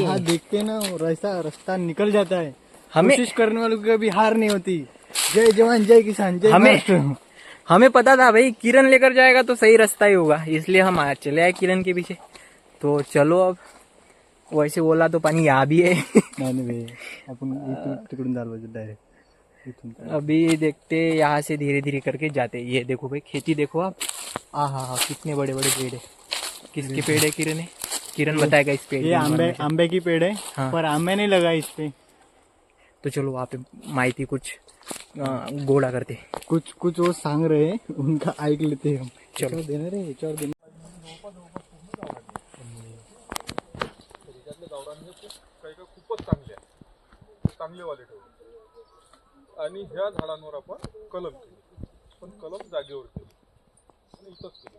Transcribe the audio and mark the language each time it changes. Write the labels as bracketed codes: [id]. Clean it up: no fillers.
[hi] जहाँ देखते हैं ना वो रास्ता निकल जाता है. हमें कोशिश करने वालों की कभी हार नहीं होती. जय जवान जय किसान जय महाराष्ट्र. हमें पता था भाई किरण लेकर जाएगा तो सही रास्ता ही होगा, इसलिए हम आज चले आए किरण के पीछे. तो चलो, अब वैसे बोला तो पानी यहाँ भी है. [mr] नाही भाई, आपण तिकडून जायला पाहिजे डायरेक्ट इथून. [hi] अभी देखते यहाँ से धीरे धीरे करके जाते. ये देखो भाई, खेती देखो आप. हाँ, कितने बड़े बड़े पेड़ है. किसके पेड़ है किरण है? किरण बताएगा इस पेड़. ये आंबे की पेड़ है. हाँ. पर आंबे नहीं लगा इस पे. तो चलो वहाँ पे माहिती कुछ गोळा करते. कुछ वो सांग रहे हैं, उनका ऐक लेते हैं हम. चलो. [mr] देणार रे याच्यावर देणार. त्याच्यातले गावरान काही खूपच चांगले वाले ठेवले. आणि ह्या झाडांवर आपण कलम केली, पण कलम जागेवर केली आणि इथंच केली.